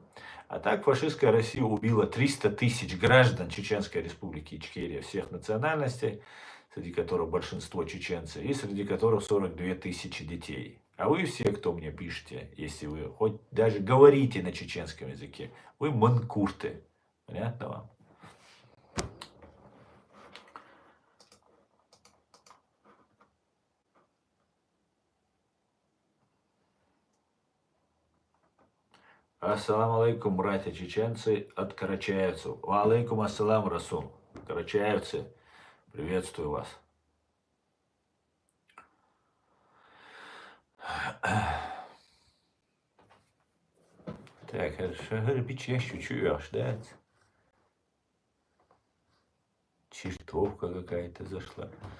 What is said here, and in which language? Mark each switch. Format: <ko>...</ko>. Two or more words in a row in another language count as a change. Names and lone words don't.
<ru>А так фашистская Россия убила 300 тысяч граждан Чеченской Республики Ичкерия всех национальностей, среди которых большинство чеченцы, и среди которых 42 тысячи детей. А вы все, кто мне пишете, если вы хоть даже говорите на чеченском языке, вы манкурты. Понятно вам?</ru> <ar>السلام عليكم,</ar> <ru>братья чеченцы от карачаевцев.</ru> <ar>وعليكم السلام, Расул.</ar> <ru>Карачаевцы, приветствую вас. Так, хорошо, печащу чуешь, да? Чертовка какая-то зашла.</ru>